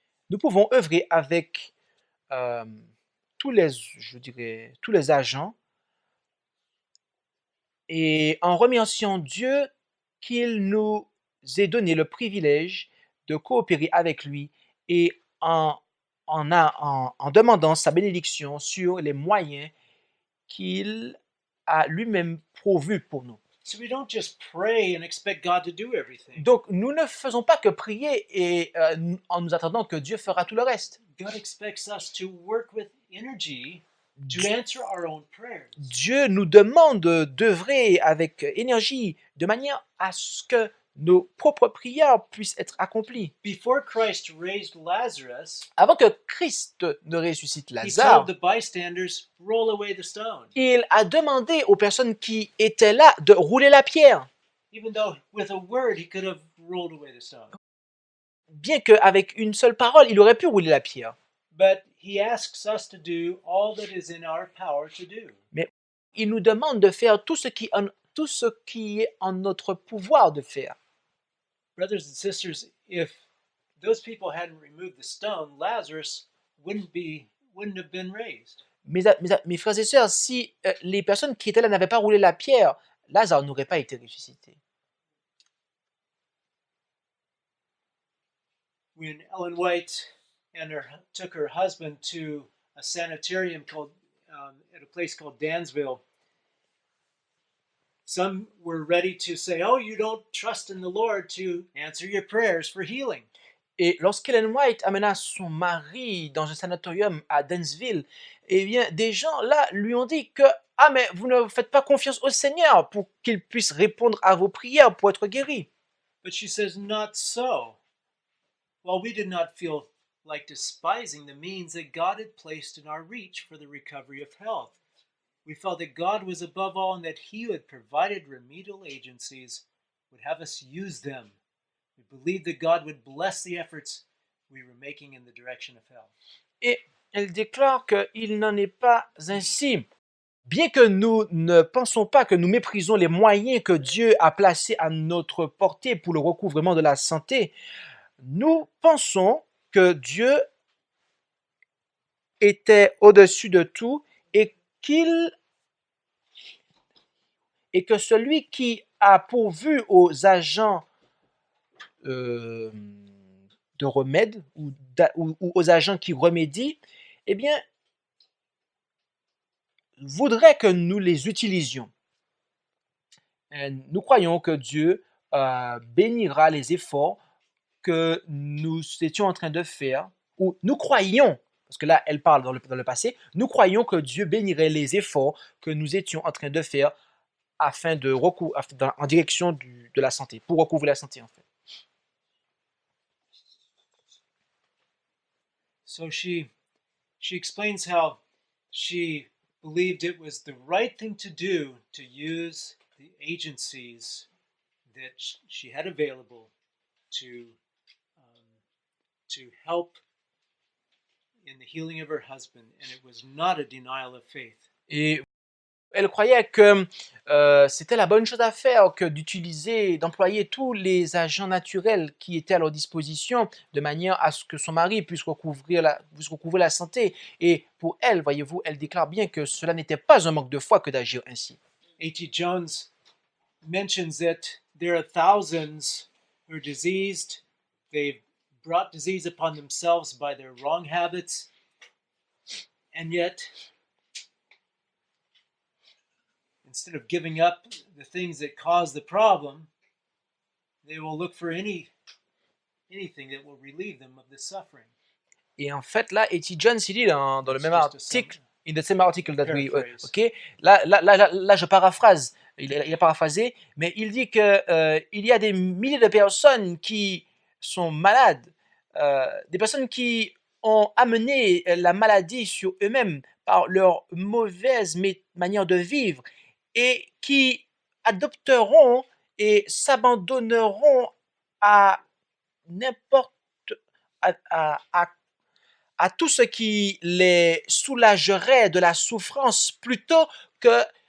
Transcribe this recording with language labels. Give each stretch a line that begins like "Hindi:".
French: Nous pouvons œuvrer avec tous les agents et en remerciant Dieu qu'il nous ait donné le privilège de coopérer avec lui et en demandant sa bénédiction sur les moyens qu'il a lui-même pourvus pour nous.
English: So we don't just pray and expect God to do everything.
French: Donc, nous ne faisons pas que prier et en nous attendant que Dieu fera tout le reste.
English: God expects us to work with energy to answer our own prayers.
French: Dieu nous demande d'œuvrer avec énergie de manière à ce que nos propres prières puissent être accomplies.
English: Before Christ raised Lazarus,
French: Avant que Christ ne ressuscite
English: He
French: Lazare,
English: told the bystanders, roll away the stone.
French: il a demandé aux personnes qui étaient là de rouler la pierre,
English: Even though with a word He could have rolled away the stone.
French: bien qu'avec une seule parole, il aurait pu rouler la pierre.
English: But He asks us to do all that is in our power to do.
French: Mais il nous demande de faire tout ce qui est en notre pouvoir de faire.
English: Brothers and sisters, if those people hadn't removed the stone, Lazarus wouldn't have been raised.
French: Mes frères et sœurs, si les personnes qui étaient là n'avaient pas roulé la pierre, Lazare n'aurait pas été ressuscité.
English: When Ellen White took her husband to a sanitarium at a place called Dansville, some were ready to say, "Oh, you don't trust in the Lord to answer your prayers for healing."
French: Et lorsqu'Ellen White amena son mari dans un sanatorium à Dansville, eh bien, des gens là lui ont dit que « Ah, mais vous ne faites pas confiance au Seigneur pour qu'il puisse répondre à vos prières pour être guéri. »
English: But she says, "Not so. while we did not feel like despising the means that God had placed in our reach for the recovery of health, we felt that God was above all and that He who had provided remedial agencies would have us use them. We believed that God would bless the efforts we were making in the direction of health.
French: Et elle déclare qu'il n'en est pas ainsi. Bien que nous ne pensons pas que nous méprisons les moyens que Dieu a placés à notre portée pour le recouvrement de la santé, nous pensons que Dieu était au-dessus de tout et que celui qui a pourvu aux agents de remède ou aux agents qui remédient, eh bien, voudrait que nous les utilisions. Et nous croyons que Dieu bénira les efforts que nous étions en train de faire, ou nous croyons, parce que là, elle parle dans le passé, nous croyons que Dieu bénirait les efforts que nous étions en train de faire afin de en direction de la santé, pour recouvrer la santé en fait.
English: So she explains how she believed it was the right thing to do to use the agencies that she had available to help in the healing of her husband, and it was not a denial of faith.
French: Et elle croyait que c'était la bonne chose à faire, que d'employer tous les agents naturels qui étaient à leur disposition de manière à ce que son mari puisse recouvrir la santé. Et pour elle, voyez-vous, elle déclare bien que cela n'était pas un manque de foi que d'agir ainsi.
English: A.T. Jones mentions that there are thousands who are diseased. They've brought disease upon themselves by their wrong habits, and yet instead of giving up the things that cause the problem, they will look for anything that will relieve them of the suffering.
French: Et en fait, là, A.T. Jones, il dit dans le même article,
English: in the same article that we, Paraphrase.
French: là, je paraphrase, il a paraphrasé, mais il dit que il y a des milliers de personnes qui sont malades, des personnes qui ont amené la maladie sur eux-mêmes par leur mauvaise manière de vivre et qui adopteront et s'abandonneront à n'importe à tout ce qui les soulagerait de la souffrance plutôt que